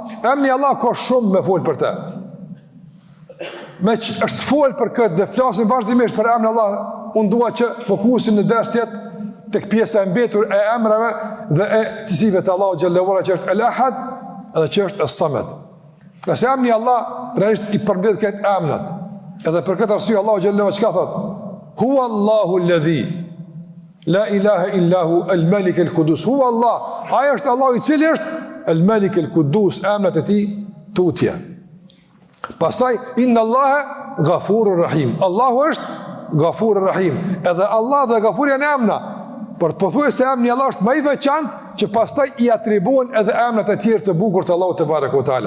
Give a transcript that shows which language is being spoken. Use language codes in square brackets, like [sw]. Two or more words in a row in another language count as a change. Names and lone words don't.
[sq] Emri Allah ka shumë me fol për të. Me që është fol për këtë dhe flasim vazhdimisht për emrin Allah, unë dua që fokusin në ders tjetë tek pjesa e mbetur e emrave dhe e cilësive të Allahu [ar] جل وعلا, [sq] që është El-Ahad edhe që është Es-Samad. Nëse emri Allah realisht i përmbledh këtë emrat. Edhe për këtë arsye Allahu [ar] جل وعلا [sq] çka thot? [ar] هو الله الذي لا إله إلا هو الملك القدوس. هو الله. [sq] Ai është Allahu i cili është [ar] الملك القدوس, [sq] emrat e tij tutje. Pastaj [ar] إن الله غفور رحيم. [sq] Allahu është [ar] غفور رحيم. [sq] Edhe Allah dhe Ghafur janë emra. Por pothuajse emri Allah është më i veçantë që pastaj i atribuohen edhe emrat e tjerë të bukur të Allahut te barekuhu teala.